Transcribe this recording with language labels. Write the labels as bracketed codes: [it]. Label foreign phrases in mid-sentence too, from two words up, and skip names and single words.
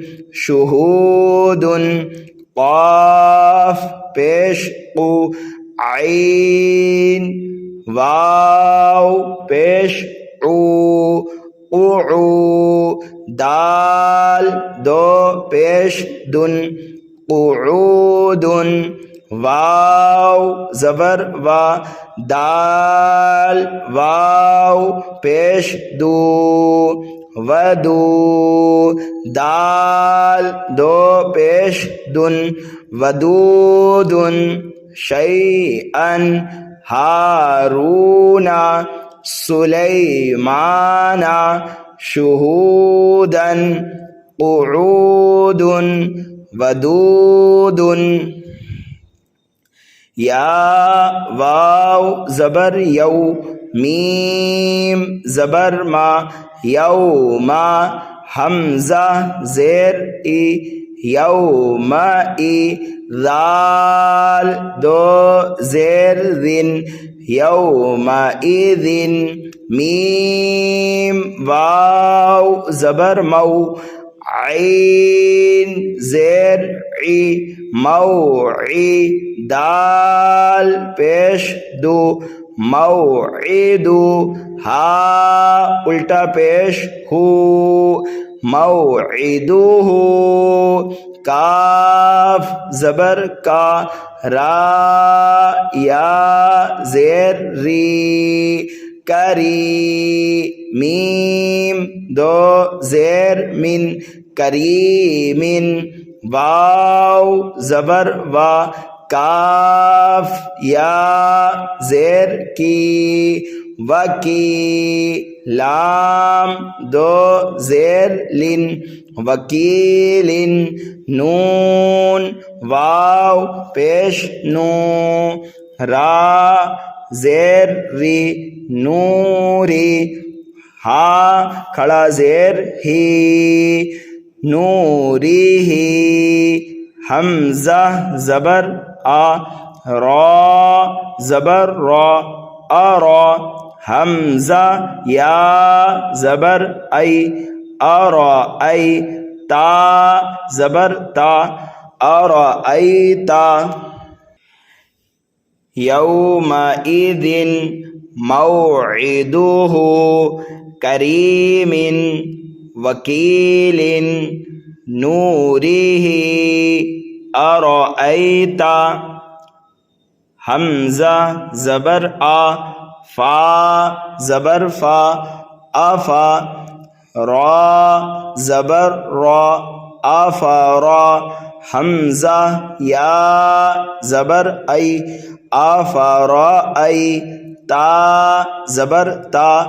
[ur] شہودن قاف پیش قو عین واو پیش عو قعو دال دو پیش دن قعودن واو زبر وا دال واو پیش دو ودو دال دو پیش دن ودودن شیئن ہارونا سلیمانا [ar] شہودن قعودن [ur] ودودن یا واو زبر یو میم زبر ما یوما حمزہ زیر ای یوما ای ذال دو زیر ذن یوما ایذن میم واو زبر مو عین زیر عی موعی دال پیش دو موعدو ہا الٹا پیش ہو موعدو کاف زبر کا، را یا زیر ری، کری، میم دو زیر من، کریمن، واو زبر وا، کاف یا زیر کی، وکی، لام دو زیر لن، وکیلن، نون واو پیش نو، را زیر ری، نوری، ہا کھڑا زیر ہی، نوری ہی، حمزہ زبر آ، را زبر را، ارا، حمزہ یا زبر ای، ارا ای، تا زبر تا، ارا ای تا، [ar] یومئذ موعدہ، کریم، وکیل، نورہ، ارأیت، [ur] حمزہ زبر آ، فا زبر فا، افا، را زبر را، افرا، حمزہ یا زبر ای، افرأی، تا زبر تا،